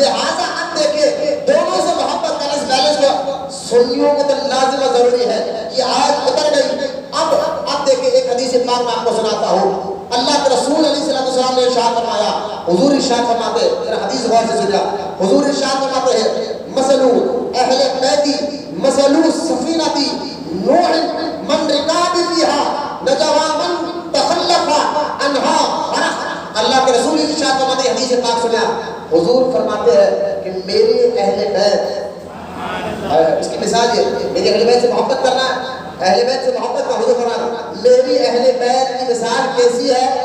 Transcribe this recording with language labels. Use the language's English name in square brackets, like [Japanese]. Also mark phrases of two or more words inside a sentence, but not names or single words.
[Urdu] لہذا سنیوں کو تو لازم و ضروری ہے. یہ آیت اتر گئی. اب دیکھیں ایک حدیث پاک میں آپ کو سناتا ہوں. اللہ کے رسول [Arabic] علیہ السلام [Urdu] نے ارشاد فرمایا, حضور ارشاد فرماتے ہیں, حدیث غور سے سنیا, حضور ارشاد فرماتے ہیں [Arabic] مثل اہل بیتی مثل السفینۃ نوح من رکاب فیہا نجوا من تخلف عنہا غرق. [Urdu] اللہ کے رسول ارشاد فرماتے ہیں, حدیث پاک سنیا, حضور فرماتے ہیں کہ میرے اہل بیت, اس کی مثال یہ, میری اہل بیت سے محبت کرنا ہے, اہل بیت سے محبت کا حضور فرمانا, میری اہل بیت کی مثال کیسی ہے؟